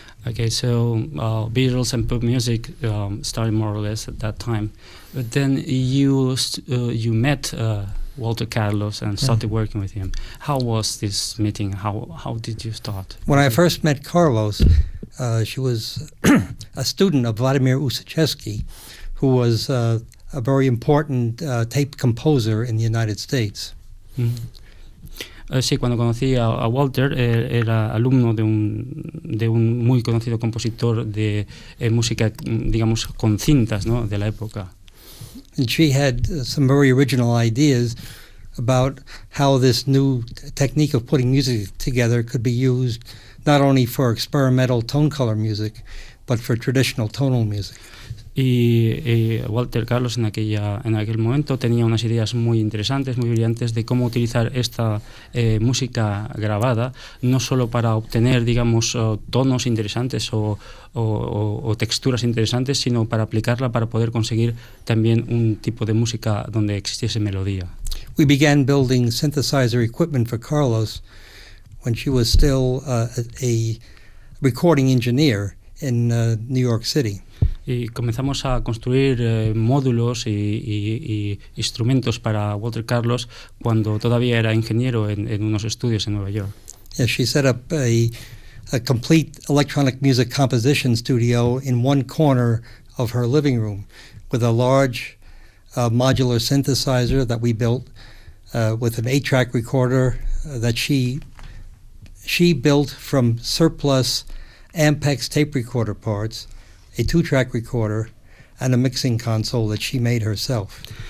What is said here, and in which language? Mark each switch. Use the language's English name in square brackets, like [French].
[English] Okay, so Beatles and pop music started more or less at that time, but then you met Walter Carlos and started working with him. How was this meeting? How did you start? When I first met Carlos, she was a student of Vladimir Ussachevsky, who was a very important tape composer in the United States. Mm-hmm. [Spanish] Sí, cuando conocí a Walter, era alumno de un muy conocido compositor de música, digamos, con cintas, ¿no?, de la época. [English] And she had some very original ideas about how this new technique of putting music together could be used not only for experimental tone color music, but for traditional tonal music. [Spanish] Y Walter Carlos en aquel momento tenía unas ideas muy interesantes, muy brillantes, de cómo utilizar esta música grabada, no solo para obtener, digamos, tonos interesantes o texturas interesantes, sino para aplicarla para poder conseguir también un tipo de música donde existiese melodía. [English] We began building synthesizer equipment for Carlos when she was still a recording engineer in New York City. [Spanish] Y comenzamos a construir módulos y instrumentos para Walter Carlos cuando todavía era ingeniero en unos estudios en Nueva York. [English] Yeah, she set up a complete electronic music composition studio in one corner of her living room with a large modular synthesizer that we built with an 8-track recorder that she built from surplus Ampex tape recorder parts, a 2-track recorder, and a mixing console that she made herself.